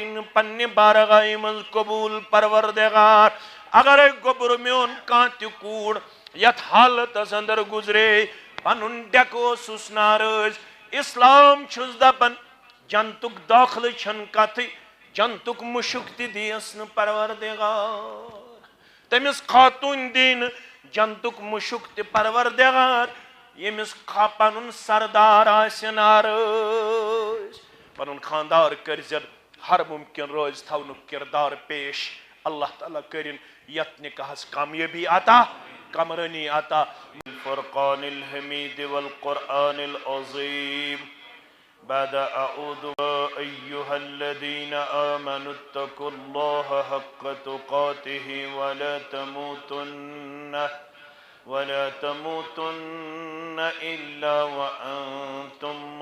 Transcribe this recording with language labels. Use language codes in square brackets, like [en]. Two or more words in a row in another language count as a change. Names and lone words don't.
[ks] نہٕ پننہِ بارگاہہِ منٛز قبوٗل پروردگار اگرے گوٚبُر میون کانٛہہ تہِ کوٗر یتھ حالتس اندر گُزرے پنُن ڈیکہٕ اوسُس نارٲضۍ اسلام چھُس دپان جنتُک دٲخلہٕ چھنہٕ کتھٕے جنتُک مُشُک تہِ دِیس نہٕ پروردگار تٔمِس خاتوٗن دی نہٕ جنتُک مُشُک تہِ پروردگار ییٚمِس پنُن سردار آسہِ نارٲضۍ پنُن خاندار کٔرزٮ۪ن ہر ممکن روزِ تھاونُک کردار پیش اللہ تعالیٰ کرن یتھ نکاحس کامیٲبی عطا کمرٲنی عطا [ar] الفرقان الحمید والقرآن العظیم بعد اعوذ ایها الذین آمنوا اتقوا اللہ حق تقاته ولا تموتن الا وانتم